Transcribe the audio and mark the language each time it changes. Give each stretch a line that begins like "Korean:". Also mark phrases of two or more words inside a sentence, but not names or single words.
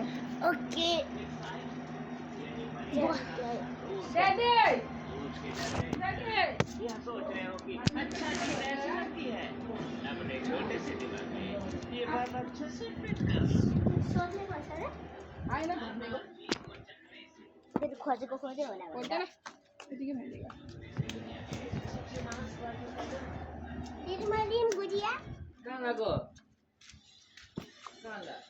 Hindi: ओके यह सोच रहे हो कि अच्छा नहीं रह सकती है अपने छोटे से दिमाग में ये बात अच्छे से फिट कर
Nepali: सोध्नै पर्छ र आएन त्यो खोजेको खोज्यो होला खोज्दैन यतिकै भइदियो दिदी मैले नि बुझिया कहाँ गएको कहाँ गयो